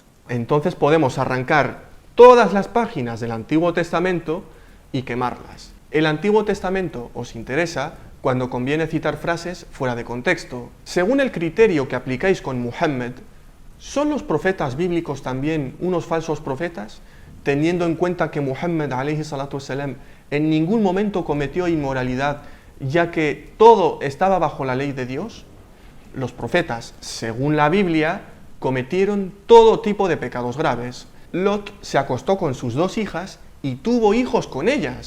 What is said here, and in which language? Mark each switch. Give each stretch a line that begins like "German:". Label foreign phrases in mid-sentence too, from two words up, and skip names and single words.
Spanish: Entonces podemos arrancar todas las páginas del Antiguo Testamento y quemarlas. ¿El Antiguo Testamento os interesa? cuando conviene citar frases fuera de contexto. Según el criterio que aplicáis con Muhammad, ¿son los profetas bíblicos también unos falsos profetas? Teniendo en cuenta que Muhammad
Arabic: عليه الصلاة والسلام
Spanish: en ningún momento cometió inmoralidad, ya que todo estaba bajo la ley de Dios. Los profetas, según la Biblia, cometieron todo tipo de pecados graves. Lot se acostó con sus 2 hijas y tuvo hijos con ellas.